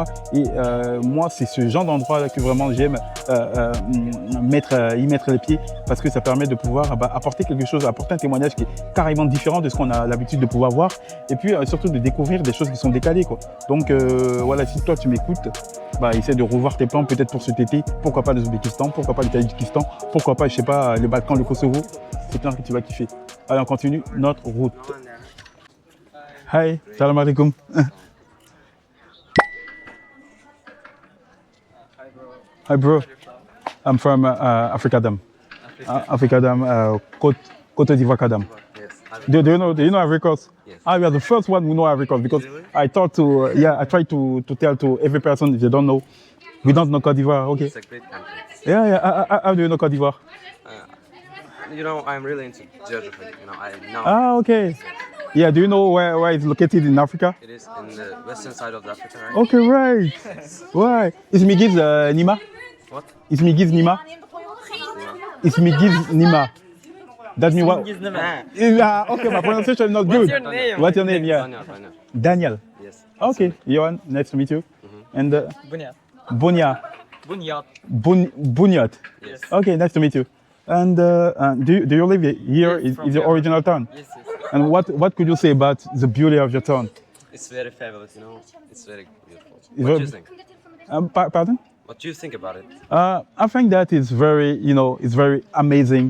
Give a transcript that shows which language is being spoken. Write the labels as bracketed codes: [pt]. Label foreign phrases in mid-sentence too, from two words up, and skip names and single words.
[fr] Et moi, c'est ce genre d'endroit que vraiment j'aime y mettre les pieds parce que ça permet de pouvoir apporter quelque chose, apporter un témoignage qui est carrément différent de ce qu'on a l'habitude de pouvoir voir. Et puis surtout de découvrir des choses qui sont décalées, quoi. Donc voilà, si toi tu m'écoutes, essaie de revoir tes plans peut-être pour cet été. Pourquoi pas l'Ouzbékistan, pourquoi pas le Tadjikistan, pourquoi pas, je sais pas, les Balkans, le Kosovo. C'est clair que tu vas kiffer. Allez, on continue notre route. [ar] Hi, سلام عليكم. [en] Hi bro, I'm from Afrikadam. Afrikadam, Côte d'Ivoire Kadam. Do you know Ivory Coast? Yes. We are the first one who know Ivory Coast because Really? I try to tell to every person if they don't know. We don't know Côte d'Ivoire, okay? It's a great country. Yeah. How do you know Côte d'Ivoire? You know, I'm really into geography. You know, I know Okay. Yeah, do you know where it's located in Africa? it is in the western side of Africa, right? Okay, right. Why? [uz] Ismi gives Nima? [en] What? [uz] Ismi gives Nima? Ismi gives Nima. [en] That means what? Okay, my pronunciation is not good. What's your name? Yeah. Daniel. Yes. Okay, Johan, nice to meet you. And Bunyat. Bonya. Bunyat. Bunyat. Yes. Okay, nice to meet you. And do you live here? Yes, from Is your here. original town? Yes. And what could you say about the beauty of your town? It's very fabulous, you know. It's very beautiful. It's What very- do you think? Pardon? What do you think about it? I think that is very, it's very amazing.